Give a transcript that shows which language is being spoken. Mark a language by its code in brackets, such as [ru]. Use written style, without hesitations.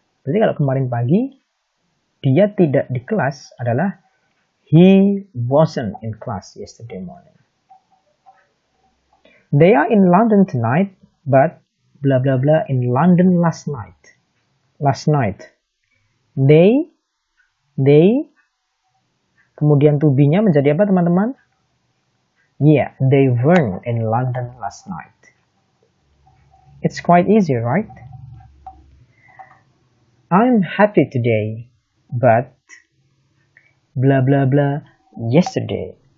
[id] Berarti kalau kemarin pagi dia tidak di kelas adalah [en] he wasn't in class yesterday morning. They are in London tonight, but blah blah blah in London last night. Last night. [id] They, kemudian to be-nya menjadi apa, teman-teman? [en] Yeah, they weren't in London last night. It's quite easy, right? I'm happy today, but blah blah blah yesterday.